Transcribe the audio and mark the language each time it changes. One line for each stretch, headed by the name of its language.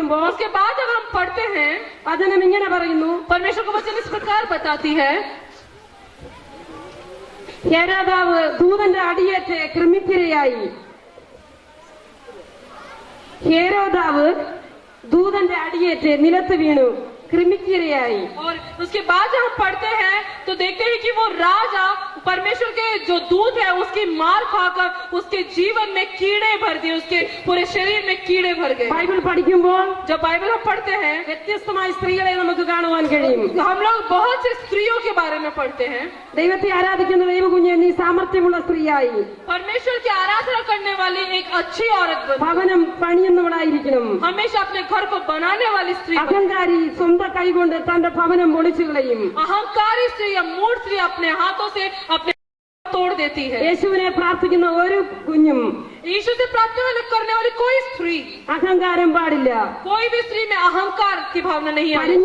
Hindi: उसके बाद अगर हम पढ़ते हैं,
Malayalam: വചനം ഇങ്ങനെ പറയുന്നു,
Hindi: परमेश्वर का वचन इस प्रकार बताती है.
Malayalam: ഹേരോദാവ് ദൂതന്റെ അടിയേറ്റ് കൃമിക്കിരയായി. ഹേരോദാവ് ദൂതന്റെ അടിയേറ്റ് നിലത്ത് വീണു കൃമിക്കിരയായി.
Hindi: और उसके बाद जब हम पढ़ते हैं तो देखते हैं कि वो राजा परमेश्वर के जो दूत है उसकी मार खाकर उसके जीवन में कीड़े भर दिए, उसके पूरे शरीर में कीड़े भर गए.
Malayalam: ബൈബിൾ പഠിക്കുമ്പോൾ
Hindi: जब बाइबल हम पढ़ते हैं,
Malayalam: വ്യത്യസ്തമായ സ്ത്രീകളെ നമുക്ക് കാണുവാൻ കഴിയും.
Hindi: हम लोग बहुत से स्त्रियों के बारे में पढ़ते हैं.
Malayalam: ദൈവത്തെ ആരാധിക്കുന്ന ദൈവകുഞ്ഞെ, നീ സാമർത്ഥ്യമുള്ള സ്ത്രീയായി
Hindi: परमेश्वर की आराधना करने वाली एक अच्छी औरत बन,
Malayalam: ഭവനം പണിയുന്നവളായിരിക്കണം.
Hindi: हमेशा अपने घर को बनाने वाली स्त्री बन.
Malayalam: അഹങ്കാരി സ്വന്തം കൈകൊണ്ട് തന്റെ ഭവനം പൊളിച്ചു കളയും.
Hindi: अहंकारी स्त्री या मूढ़ स्त्री अपने हाथों से अपने तोड़ देती है.
Malayalam: യേശുവിനെ പ്രാർത്ഥിക്കുന്ന ഒരു കുഞ്ഞും
Hindi: यीशु से प्रार्थना करने वाली कोई स्त्री,
Malayalam: അഹങ്കാരം പാടില്ല.
Hindi: कोई भी स्त्री में अहंकार की भावना नहीं है.